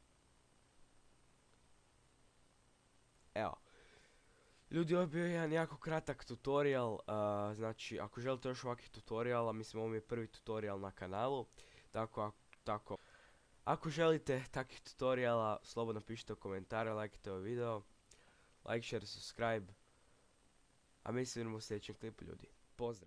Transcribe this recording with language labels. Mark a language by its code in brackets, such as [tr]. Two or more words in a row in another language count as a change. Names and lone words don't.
[hr] Evo. Ljudi, ovo je bio jedan jako kratak tutorial, znači ako želite još ovakvih tutoriala, mislim ovo mi je prvi tutorial na kanalu, tako. Ako želite takvih tutoriala, slobodno pišite u komentare, lajkite ovaj video, [en] like, share, subscribe. [hr] A mi se vidimo u sljedećem klipu, ljudi. Pozdrav!